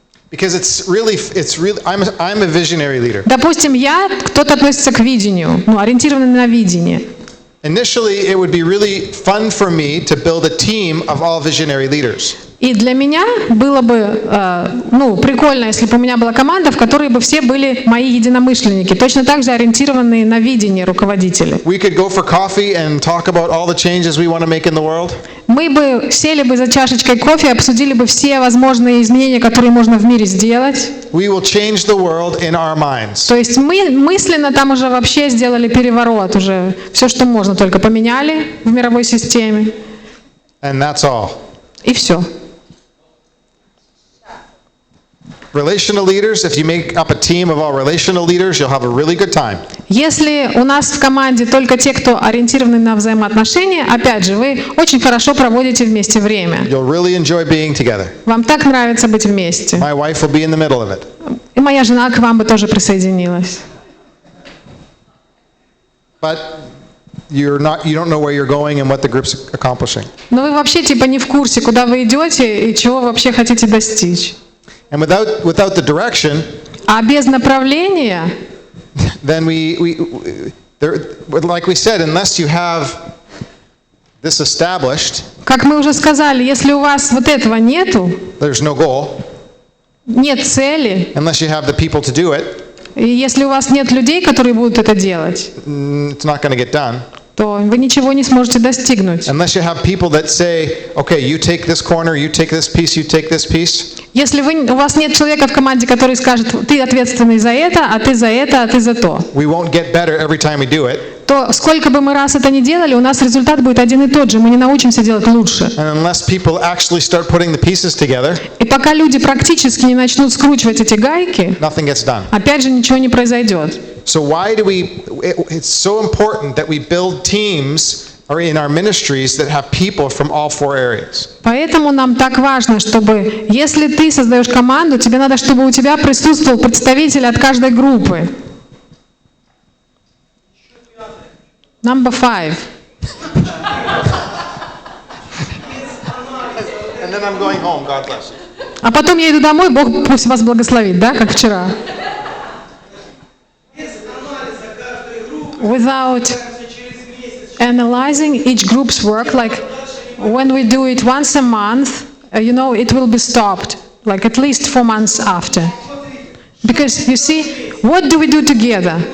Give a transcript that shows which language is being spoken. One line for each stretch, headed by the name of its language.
English: Because it's really I'm a visionary leader.
Russian: Допустим, кто-то относится к видению, ориентированный на видение.
English: Initially, it would be really fun for me to build a team of all visionary leaders.
Russian: И для меня было бы прикольно, если бы у меня была команда, в которой бы все были мои единомышленники, точно так же ориентированные на видение руководители.
English: We could go for coffee and talk about all the changes we want to make in the world.
Russian: Мы бы сели бы за чашечкой кофе и обсудили бы все возможные изменения, которые можно в мире сделать.
English: We will change the world in our minds.
Russian: То есть мы мысленно там уже вообще сделали переворот, уже все, что можно, только поменяли в мировой системе.
English: And that's all.
Russian: И все.
English: Relational leaders, if you make up a team of all relational leaders, you'll have a really good time.
Russian: Если у нас в команде только те, кто ориентированы на взаимоотношения, опять же, вы очень хорошо проводите вместе время.
English: You'll really enjoy being together.
Russian: Вам так нравится быть вместе.
English: My wife will be in the middle of it.
Russian: И моя жена к вам бы тоже присоединилась.
English: But you don't know where you're going and what the group's accomplishing.
Russian: Но вы вообще не в курсе, куда вы идете и чего вообще хотите достичь.
English: And without the direction,
Russian: А без направления,
English: then like we said, unless you have this established,
Russian: как мы уже сказали, если у вас вот этого нету,
English: there's no goal.
Russian: нет цели,
English: Unless you have the people to do it,
Russian: и если у вас нет людей, которые будут это делать,
English: it's not going to get done.
Russian: то вы ничего не сможете достигнуть.
English: Unless you have people that say, okay, you take this corner, you take this piece, you take this piece.
Russian: Если у вас нет человека в команде, который скажет, ты ответственный за это, а ты за это, а ты за то,
English: We won't get better every time we do it.
Russian: то сколько бы мы раз это ни делали, у нас результат будет один и тот же, мы не научимся делать лучше.
English: And unless people actually start putting the pieces together,
Russian: И пока люди практически не начнут скручивать эти гайки,
English: nothing gets done.
Russian: опять же ничего не произойдет.
English: So why do it's so important that we build teams or in our ministries that have people from all four areas.
Russian: Поэтому нам так важно, чтобы, если ты создаешь команду, тебе надо, чтобы у тебя присутствовал представитель от каждой группы.
English: Number 5. And then I'm going home, God bless you.
Russian: А потом я иду домой, Бог пусть вас благословит, да, как вчера.
English: Without analyzing each group's work, like when we do it once a month, it will be stopped, like at least 4 months after. Because you see, what do we do together?